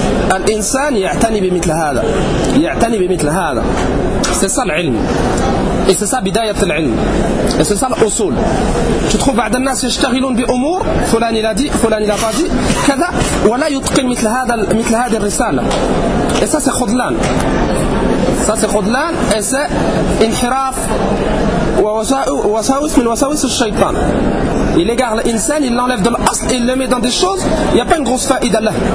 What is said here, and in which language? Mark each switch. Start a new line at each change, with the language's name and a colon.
Arabic: فالإنسان يعتني بمثل هذا, يعتني بمثل هذا.
French: C'est ça العلم, et c'est ça
Arabic: بداية العلم,
French: et c'est ça الأصول. Tu trouves
Arabic: بعض الناس يشتغلون بأمور فلان إلى دي فلان إلى قاضي كذا ولا يتقن مثل هذه الرسالة,
French: et ça c'est
Arabic: خذلان,
French: ça c'est
Arabic: خذلان,
French: et c'est
Arabic: انحراف ووساوس من وساوس الشيطان.
French: Il égare l'insan, il l'enlève de l'asle et il le met dans des choses, il n'y a pas une grosse faïda là.